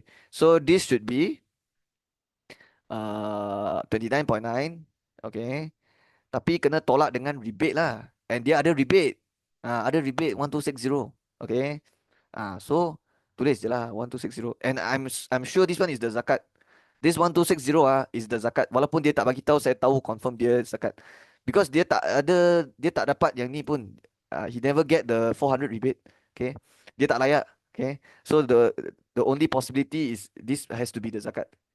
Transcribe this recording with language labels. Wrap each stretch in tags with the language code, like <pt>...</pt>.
<en>So this should be 29.9. Okay.</en> <ms>Tapi kena tolak dengan rebate lah. And dia ada rebate. Ada rebate 1260. Okay. So tulis je lah 1260.</ms> <en>And I'm sure this one is the zakat. This 1260 is the zakat.</en> <ms>Walaupun dia tak bagi tahu, saya tahu confirm dia zakat.</ms> <en>Because</en> <ms>dia tak dapat yang ni pun.</ms> <en>He never get the 400 rebate. Okay.</en> <ms>Dia tak layak.</ms> <en>Okay. So the only possibility is this has to be the zakat.</en>